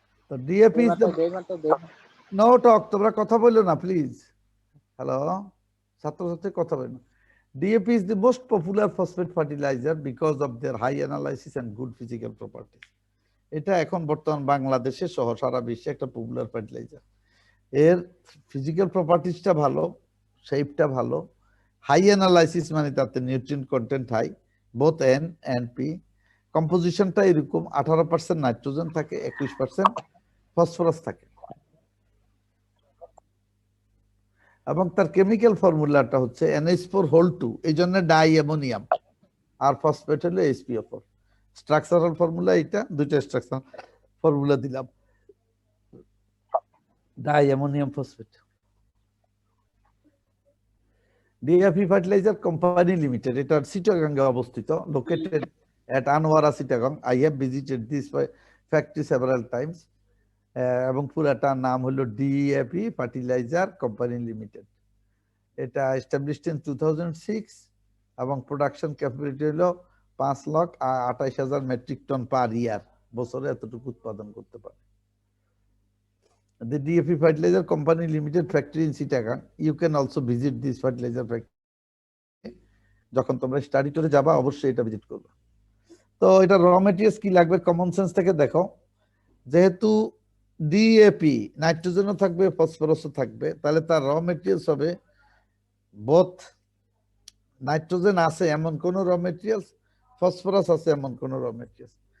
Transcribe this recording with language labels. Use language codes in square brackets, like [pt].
[bn] তো [en] DAP is no talk, [bn] তোমরা কথা বললো না প্লিজ। হ্যালো, ছাত্রছাত্রী কথা বলো না। [en] DAP is the most popular phosphate fertilizer because of their high analysis and good physical properties. [bn] এটা এখন বর্তমান বাংলাদেশে সহ সারা বিশ্বে একটা পপুলার ফার্টিলাইজার। এর ফিজিক্যাল প্রপার্টিসটা ভালো, শেপটা ভালো, হাই অ্যানালাইসিস মানে তাতে nutrient content high, [en] Both N and P. [bn] কম্পোজিশনটা এরকম 18% নাইট্রোজেন থাকে, 21% ফসফরাস থাকে। এবং তার কেমিক্যাল ফর্মুলাটা হচ্ছে NH4 এই জন্য ডাই অ্যামোনিয়াম, আর ফসফেট হলো HPO4। স্ট্রাকচারাল ফর্মুলা এটা, দুইটা স্ট্রাকচারাল ফর্মুলা দিলাম। Die ammonium phosphate. DAP fertiliser company limited, এটা চিটাগাঙ্গে অবস্থিত, [en] Located at Anwara, Chittagong. I have visited this factory several times. [bn] এবং পুরাটার নাম হলো DAP ফার্টিলাইজার কোম্পানি লিমিটেড। এটা [en] established in 2006 [bn] এবং প্রোডাকশন ক্যাপাবিলিটি হলো 5,28,000 মেট্রিক টন পার ইয়ার, বছরে এতটুকু উৎপাদন করতে পারে। [en] The DAP fertilizer company limited factory in Chittagong. You can also visit this fertilizer factory. [bn] যখন তোমরা স্টাডি টুরে যাবা অবশ্যই এটা ভিজিট করবে। তো এটা র ম্যাটেরিয়ালস কি লাগবে কমন সেন্স থেকে দেখো, যেহেতু DAP নাইট্রোজেনও থাকবে ফসফরাসও থাকবে, তাহলে তার র ম্যাটেরিয়ালস হবে বোথ নাইট্রোজেন আছে এমন কোন র ম্যাটেরিয়ালস, ফসফরাস আছে এমন কোন র ম্যাটেরিয়ালস।